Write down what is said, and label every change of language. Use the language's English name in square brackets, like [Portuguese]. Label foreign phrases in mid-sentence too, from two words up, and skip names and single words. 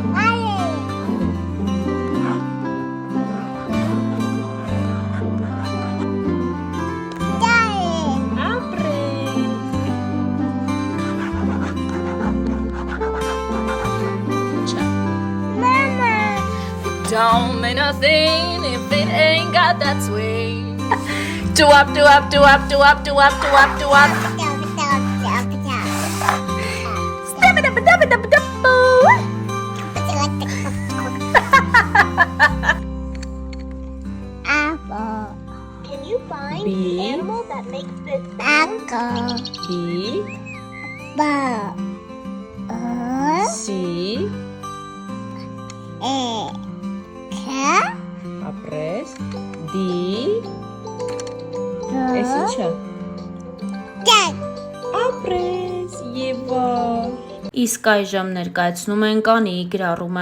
[Armenian] Ալի, Դալի, ապրես Ինչա Մամա, [English] Don't mean nothing if it ain't got that swing. Do up, do up, do up, do up, do up, do up, do up. Step it up, dub it up, dub. Apple, Can you find B. the animal that makes this sound? apple, B, ball, [Armenian] C, ապրես, D, ես ինչա, ապրես, Եվա։ Իսկ այժմ ներկայացնում ենք Անիի գրառումը։